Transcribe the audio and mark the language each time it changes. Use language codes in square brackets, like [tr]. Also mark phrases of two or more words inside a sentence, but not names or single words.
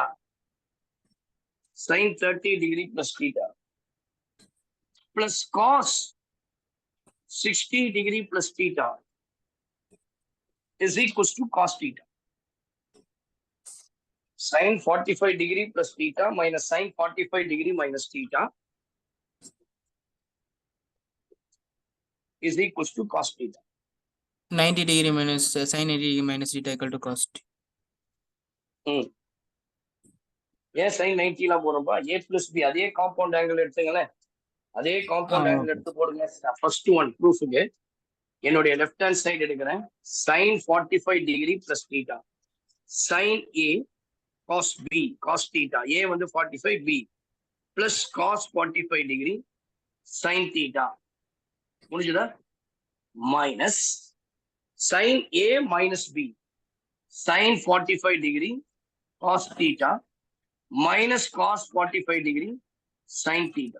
[en] Sin 30 degree plus theta plus cos 60 degree plus theta is equals to cos theta. Sin 45 degree plus theta minus sin 45 degree minus theta is equals to cos theta. 90 degree minus sin 80 degree minus theta equal to cos t. [ta] ஏன் sin 90 லாம் போறோம்பா, [en] a plus b [ta] அதே [en] compound angle [ta] எடுத்துங்களேன், அதே [en] compound angle [ta] எடுத்து போடுங்க. [en] first one ப்ரூஃபுக்கு என்னுடைய left hand side எடுக்கிறேன். sin 45 degree plus theta. sin A cos B cos theta. A வந்து 45, B plus cos 45 டிகிரி sin theta. முடிஞ்சதா? மைனஸ் sin A minus B sin 45 டிகிரி cos theta minus cos 45 டிகிரி sin theta.